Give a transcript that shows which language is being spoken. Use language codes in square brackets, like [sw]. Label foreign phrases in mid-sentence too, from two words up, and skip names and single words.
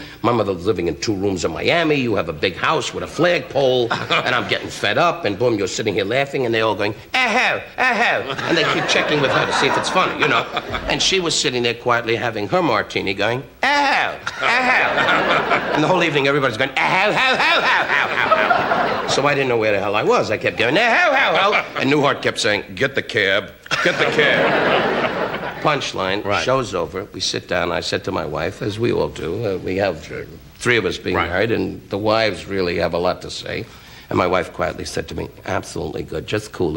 [en] My mother's living in 2 rooms in Miami. You have a big house with a flagpole, and I'm getting fed up, and boom, you're sitting here laughing, and they're all going, aho, aho. And they keep checking with her to see if it's funny, you know? And she was sitting there quietly having her martini going, aho, aho. And the whole evening, everybody's going, aho, ho, ho, ho, ho, ho. So I didn't know where the hell I was. I kept going, aho, ho, ho. And Newhart kept saying, get the cab, get the cab. Punchline, show's over, we sit down, I said to my wife, as we all do, we have 3 of us being married, and the wives really have a lot to say. And my wife quietly said to me, absolutely good, just cool it.